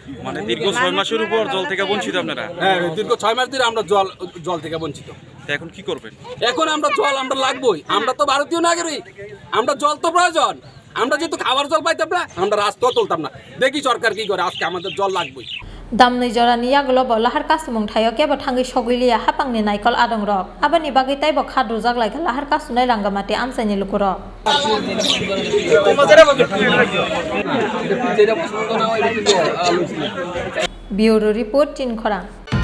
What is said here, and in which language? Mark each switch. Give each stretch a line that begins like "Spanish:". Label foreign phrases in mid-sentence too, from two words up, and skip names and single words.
Bangla: মানে দীর্ঘ 6 মাসের উপর জল থেকে বঞ্চিত আপনারা? হ্যাঁ, দীর্ঘ 6 মাস ধরে আমরা জল থেকে বঞ্চিত। এখন কি করবেন? এখন আমরা জল আমরা লাগবই, আমরা তো ভারতীয় নাগরিক, আমরা জল তো প্রয়োজন। আমরা যেহেতু খাবার জল পাইতাম না আমরা রাস্তাও তুলতাম না। দেখি সরকার কি করে, আজকে আমাদের জল লাগবই।
Kok Borok: damnai jorani yaglobo lahar kasumung thayo kebo thangui sogilia hapangni naikol adongrok aboni bagui taibo khadrujak laika lahar kasunai rangamati amchaini lukurok
English: Bureau Report
Kok Borok: 3 Khorang